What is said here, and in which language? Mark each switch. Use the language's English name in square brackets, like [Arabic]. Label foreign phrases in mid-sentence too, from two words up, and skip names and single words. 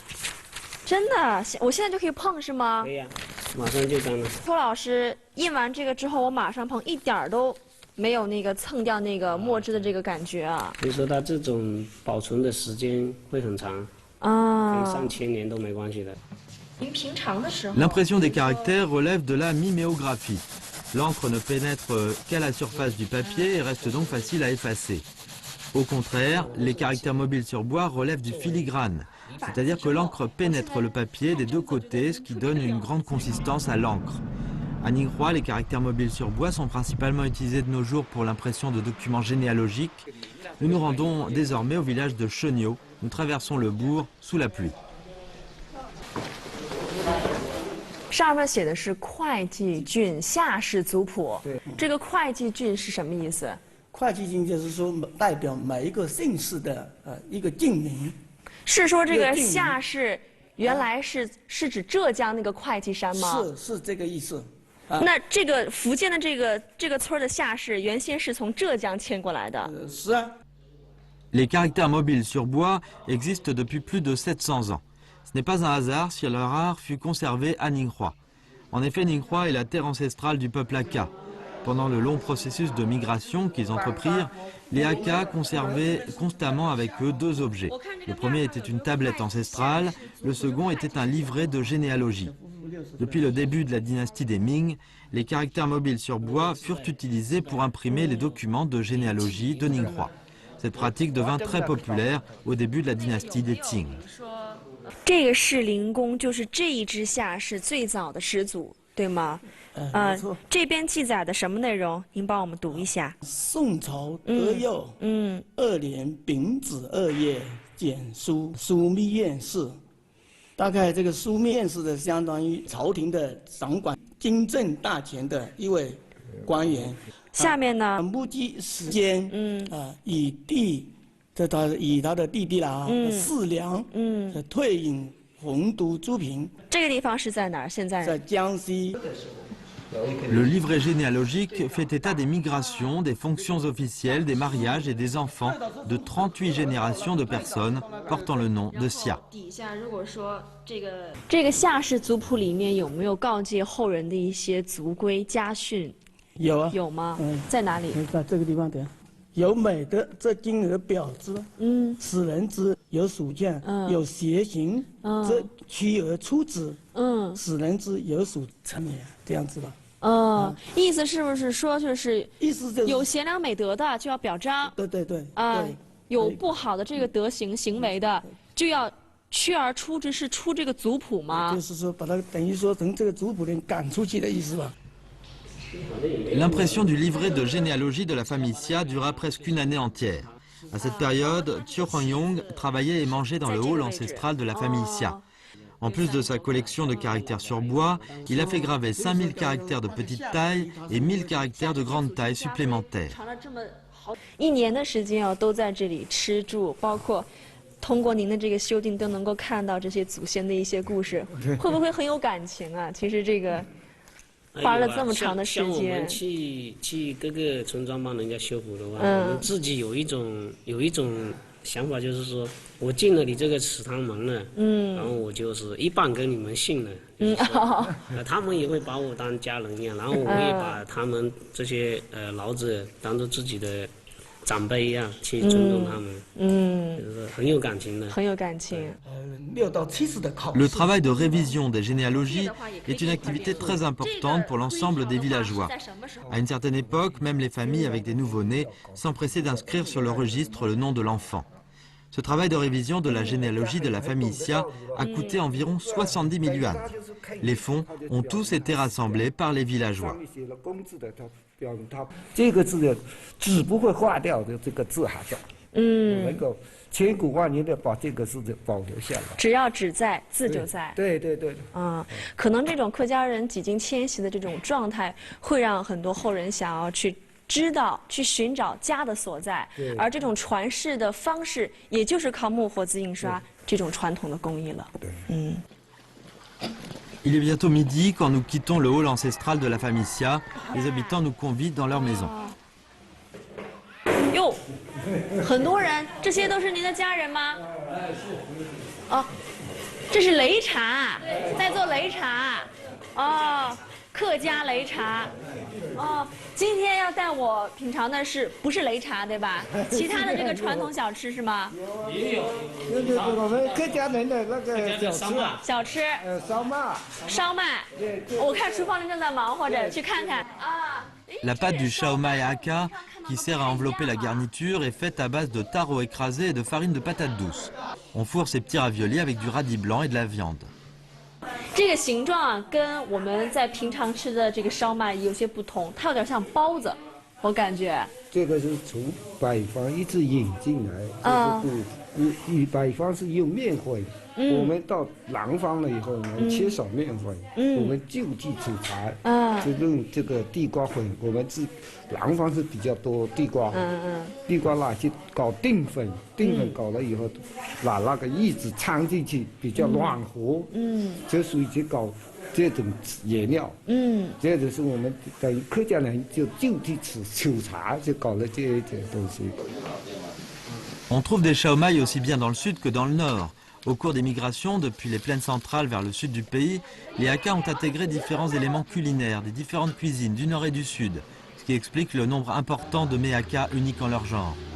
[Chinese] 真的，我现在就可以碰是吗？可以啊，马上就干了。托老师印完这个之后，我马上碰，一点儿都没有那个蹭掉那个墨汁的这个感觉啊。所以说它这种保存的时间会很长，可以上千年都没关系的。 [French] L'impression des caractères relève de la miméographie. L'encre ne pénètre qu'à la surface du papier et reste donc facile à effacer. Au contraire, les caractères mobiles sur bois relèvent du filigrane, c'est-à-dire que l'encre pénètre le papier des deux côtés, ce qui donne une grande consistance à l'encre. À Ningxia, les caractères mobiles sur bois sont principalement utilisés de nos jours pour l'impression de documents généalogiques. Nous nous rendons désormais au village de Sheniu. Nous traversons le bourg sous la pluie. [Chinese] 上面写的是会稽郡夏氏族谱。对，这个会稽郡是什么意思？会稽郡就是说代表每一个姓氏的一个郡名。是说这个夏氏原来是指浙江那个会稽山吗？是这个意思。那这个福建的这个村的夏氏原先是从浙江迁过来的。是啊。 [French] Les caractères mobiles sur bois existent depuis plus de 700 ans. Ce n'est pas un hasard si leur art fut conservé à Ningxia. En effet, Ningxia est la terre ancestrale du peuple Hakka. Pendant le long processus de migration qu'ils entreprirent, les Hakka conservaient constamment avec eux deux objets. Le premier était une tablette ancestrale, le second était un livret de généalogie. Depuis le début de la dynastie des Ming, les caractères mobiles sur bois furent utilisés pour imprimer les documents de généalogie de Ningxia. Cette pratique devint très populaire au début de la dynastie des Qing. [Chinese] 这个士林公就是这一支夏氏最早的始祖，对吗？这边记载的什么内容？您帮我们读一下。宋朝德佑2年丙子2月简枢密院事，大概这个枢密院事的相当于朝廷的掌管军政大权的一位官员。下面呢？目击时间，以他的弟弟啦，四良，退隐洪都诸平。这个地方是在哪儿？现在在江西。 [French] Le livret généalogique fait état des migrations, des fonctions officielles, des mariages et des enfants de 38 générations de personnes portant le nom de Xia. [Chinese] 底下如果说这个夏氏族谱里面有没有告诫后人的一些族规家训？有啊。有吗？在哪里？在这个地方的。有美的这金额表之，使人之有属见，有邪行，这屈而出之，使人之有属成也，这样子吧。意思是不是说就是意思就是有贤良美德的就要表彰，对有不好的这个德行行为的就要驱而出之，是出这个族谱吗？就是说把它等于说从这个族谱里赶出去的意思吧。 [French] L'impression du livret de généalogie de la famille Xia dura presque une année entière. À cette période, Thio Huangyong travaillait et mangeait dans le hall ancestral de la famille Xia. En plus de sa collection de caractères sur bois, il a fait graver 5000 caractères de petite taille et 1000 caractères de grande taille supplémentaires. [Chinese] 1 年的时间都在这里吃住，包括通过您的这个修订都能够看到这些祖先的一些故事，会不会很有感情啊？其实这个。花了这么长的时间。像我们去各个村庄帮人家修补的话，我们自己有一种想法，就是说我进了你这个祠堂门了，然后我就是一半跟你们姓了，他们也会把我当家人一样，然后我也把他们这些老者当做自己的长辈一样去尊重他们，就是很有感情的。很有感情。 [French] Le travail de révision des généalogies est une activité très importante pour l'ensemble des villageois. À une certaine époque, même les familles avec des nouveau-nés s'empressaient d'inscrire sur le registre le nom de l'enfant. Ce travail de révision de la généalogie de la famille Xia a coûté environ 70 000 yuans. Les fonds ont tous été rassemblés par les villageois. [Chinese] 这个字的纸不会化掉的，这个字还在，能够千古万年的把这个字保留下来。只要纸在，字就在。对对对。可能这种客家人几经迁徙的这种状态，会让很多后人想要去知道、去寻找家的所在，而这种传世的方式，也就是靠木活字印刷这种传统的工艺了。 [French] Il est bientôt midi quand nous quittons le hall ancestral de la famille Xia. Les habitants nous convident dans leur maison. [Chinese] 哟，很多人，这些都是您的家人吗？哦，这是擂茶，在做擂茶。哦，客家擂茶。哦，今天要带我品尝的不是擂茶对吧？其他的这个传统小吃是吗？也有。我们客家人的那个小吃。烧麦。烧麦。我看厨房里正在忙活着，去看看啊。 [French] La pâte du shaomai haka, qui sert à envelopper la garniture, est faite à base de taro écrasé et de farine de patate douce. On fourre ces petits raviolis avec du radis blanc et de la viande. [Chinese] 这个形状啊，跟我们在平常吃的这个烧麦有些不同，它有点像包子，我感觉。这个是从北方一直引进来，就是北方是用面粉，我们到南方了以后，我们缺少面粉，我们就地取材，就用这个地瓜粉。我们南方是比较多地瓜，地瓜拿去搞淀粉，淀粉搞了以后，拿那个叶子掺进去，比较软和，就属于去搞这种原料，这就是我们等于客家人就地取材，就搞了这一点东西。 [French] On trouve des shaomai aussi bien dans le sud que dans le nord. Au cours des migrations depuis les plaines centrales vers le sud du pays, les Hakka ont intégré différents éléments culinaires des différentes cuisines du nord et du sud, ce qui explique le nombre important de mets Hakka uniques en leur genre.